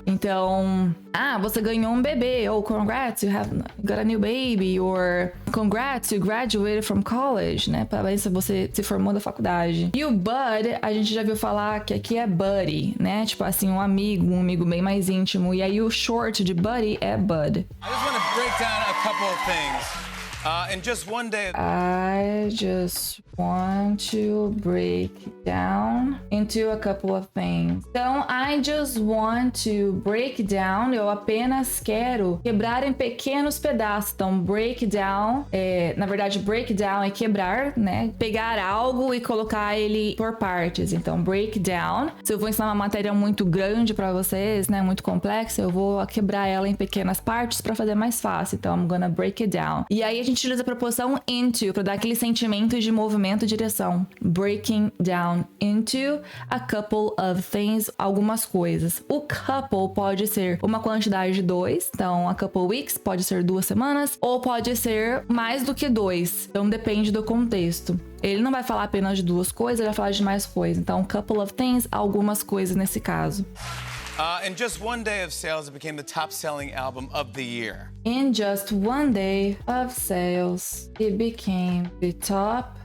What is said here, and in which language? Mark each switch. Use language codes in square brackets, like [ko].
[pt] Então, você ganhou um bebê, [en] ou congrats, you got a new baby, or congrats, you graduated from college, né? Parabéns se você se formou da faculdade. [pt] E o bud, a gente já viu falar que aqui é buddy, né? Tipo assim, um amigo bem mais íntimo. E aí o short de buddy é bud. [en] I just want to break down a couple of things. In just one day. I just want to break down into a couple of things. Então, I just want to break down. [pt] Eu apenas quero quebrar em pequenos pedaços. Então, break down, na verdade, break down é quebrar, né? Pegar algo e colocar ele por partes. Então, break down. Se eu vou ensinar uma matéria muito grande para vocês, né? Muito complexa, eu vou quebrar ela em pequenas partes para fazer mais fácil. [en] Então, I'm gonna break it down. [pt] E aí a gente utiliza a preposição into para dar aquele sentimento de movimento e direção. [en] Breaking down into a couple of things, [pt] algumas coisas. O couple pode ser uma quantidade de 2, então a couple weeks pode ser 2 semanas, ou pode ser mais do que 2, então depende do contexto. Ele não vai falar apenas de 2 coisas, ele vai falar de mais coisas. Então, [en] couple of things, [pt] algumas coisas nesse caso. [en] In just one day of sales, it became the top-selling album of the year. In just one day of sales, it became the top.